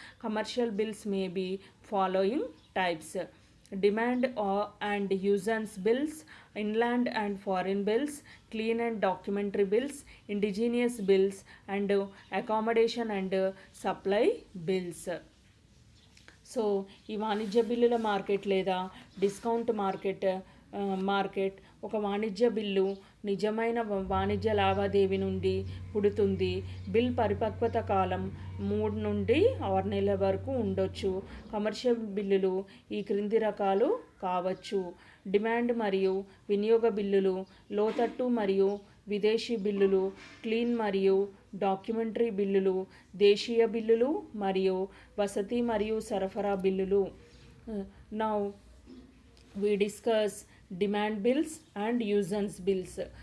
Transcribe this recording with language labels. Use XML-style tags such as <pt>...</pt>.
<en>Commercial bills may be following types: demand and usance bills, inland and foreign bills, clean and documentary bills, indigenous bills, and accommodation and supply bills.</en> <te>So ఈ వాణిజ్య బిల్లుల market లేదా discount market ఒక వాణిజ్య bill నిజమైన వాణిజ్య లావాదేవీ నుండి పుడుతుంది. బిల్ పరిపక్వత కాలం 3 నుండి 6 నెలల వరకు ఉండొచ్చు. కమర్షియల్ బిల్లులు ఈ క్రింది రకాలు కావచ్చు: డిమాండ్ మరియు వినియోగ బిల్లులు, లోతట్టు మరియు విదేశీ బిల్లులు, క్లీన్ మరియు డాక్యుమెంటరీ బిల్లులు, దేశీయ బిల్లులు మరియు వసతి మరియు సరఫరా బిల్లులు.</te> <en>Now we discuss demand bills and usance bills.</en>